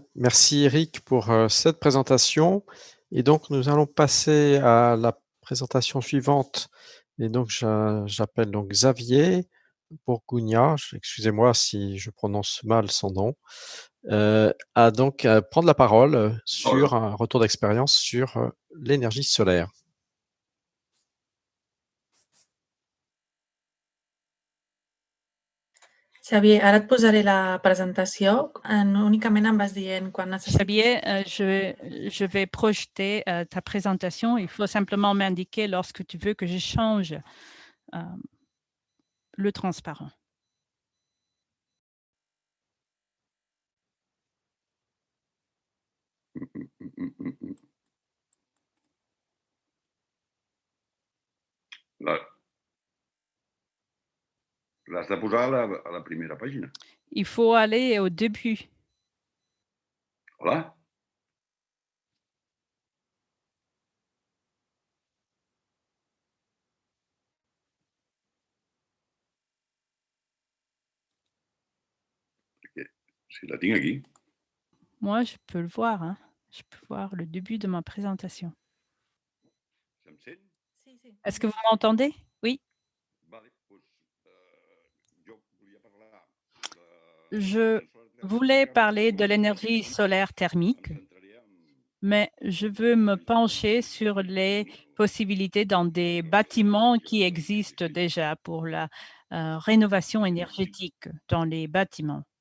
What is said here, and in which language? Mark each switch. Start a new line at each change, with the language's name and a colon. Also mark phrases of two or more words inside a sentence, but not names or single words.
French: Merci Eric pour cette présentation. Et donc, nous allons passer à la présentation suivante. Et donc, j'appelle donc Xavier Bourgugna, excusez-moi si je prononce mal son nom, à donc prendre la parole sur un retour d'expérience sur l'énergie solaire.
Catalan: Xavier, ara et posaré la presentació. Únicament em vas dient quan necessites.
French: Xavier, je vais projeter ta présentation. Il faut simplement m'indiquer lorsque tu veux que je change le transparent.
Catalan: L'has de posar a la primera pàgina.
French: Il faut aller au début.
Catalan: Hola? Si la tinc aquí.
French: Moi, je peux le voir. Hein. Je peux voir le début de ma présentation. Est-ce que vous m'entendez? Oui. Je voulais parler de l'énergie solaire thermique, mais je veux me pencher sur les possibilités dans des bâtiments qui existent déjà pour la rénovation énergétique dans les bâtiments.